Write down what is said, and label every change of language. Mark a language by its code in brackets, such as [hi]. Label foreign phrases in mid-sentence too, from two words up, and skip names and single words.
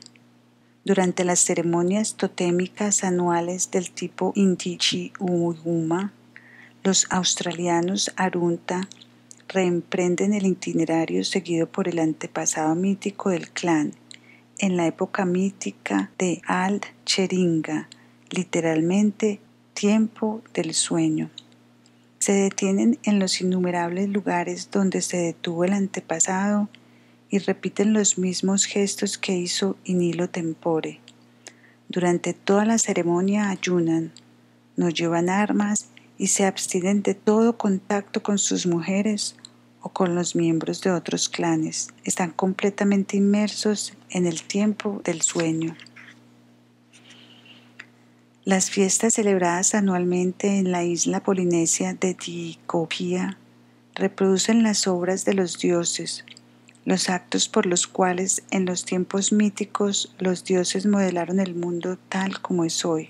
[es] Durante las ceremonias totémicas anuales del tipo Inti-Chi-Uuma, los australianos Arunta reemprenden el itinerario seguido por el antepasado mítico del clan, en la época mítica de Al-Cheringa, literalmente tiempo del sueño. Se detienen en los innumerables lugares donde se detuvo el antepasado y repiten los mismos gestos que hizo [la] in illo tempore. [es] Durante toda la ceremonia ayunan, no llevan armas y se abstienen de todo contacto con sus mujeres o con los miembros de otros clanes. Están completamente inmersos en el tiempo del sueño. Las fiestas celebradas anualmente en la isla polinesia de Tikopía reproducen las obras de los dioses, los actos por los cuales en los tiempos míticos los dioses modelaron el mundo tal como es hoy.